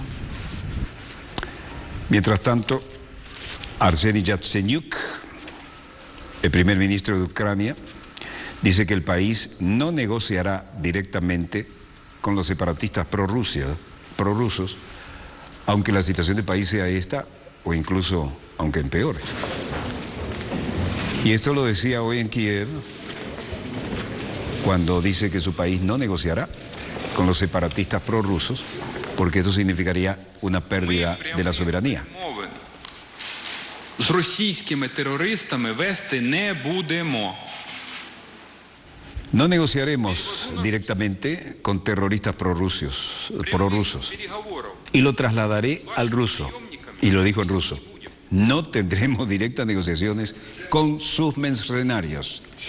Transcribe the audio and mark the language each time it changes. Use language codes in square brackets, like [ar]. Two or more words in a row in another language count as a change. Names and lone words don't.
[es] Mientras tanto, Arseniy Yatsenyuk, el primer ministro de Ucrania, dice que el país no negociará directamente con los separatistas prorrusos, aunque la situación del país sea esta o incluso aunque empeore. Y esto lo decía hoy en Kiev cuando dice que su país no negociará con los separatistas prorrusos porque eso significaría una pérdida de la soberanía. [uk] З російськими терористами вести не будемо. [es] No negociaremos directamente con terroristas prorrusos. Y lo trasladaré al ruso. Y lo dijo en ruso. No tendremos directas negociaciones con sus mercenarios.